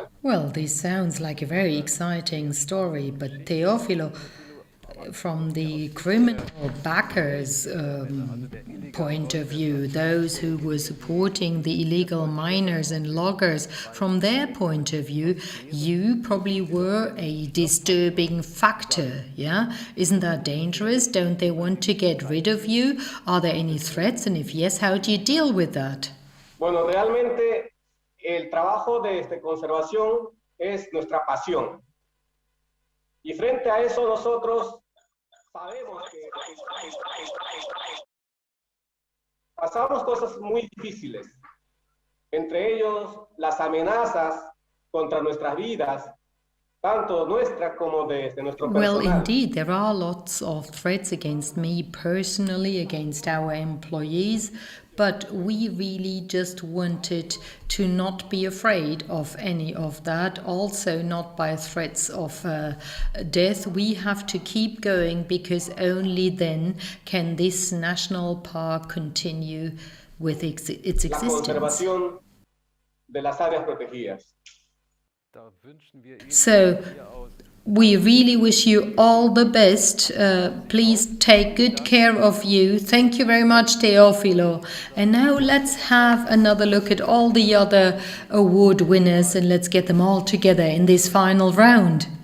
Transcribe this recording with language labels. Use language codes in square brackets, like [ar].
[en] Well, this sounds like a very exciting story, but Teofilo, from the criminal backers' point of view, those who were supporting the illegal miners and loggers, from their point of view, you probably were a disturbing factor, yeah? Isn't that dangerous? Don't they want to get rid of you? Are there any threats? And if yes, how do you deal with that? [es] Bueno, realmente el trabajo de conservación es nuestra pasión. Y frente a eso nosotros sabemos que pasamos cosas muy difíciles, entre ellos las amenazas contra nuestras vidas, tanto nuestra como de nuestro personal. [en] Well, indeed, there are lots of threats against me personally, against our employees, but we really just wanted to not be afraid of any of that, also not by threats of death. We have to keep going, because only then can this national park continue with its existence. [es] La conservación de las áreas protegidas. [en] So, we really wish you all the best. Please take good care of you. Thank you very much, Teofilo. And now let's have another look at all the other award winners, and let's get them all together in this final round.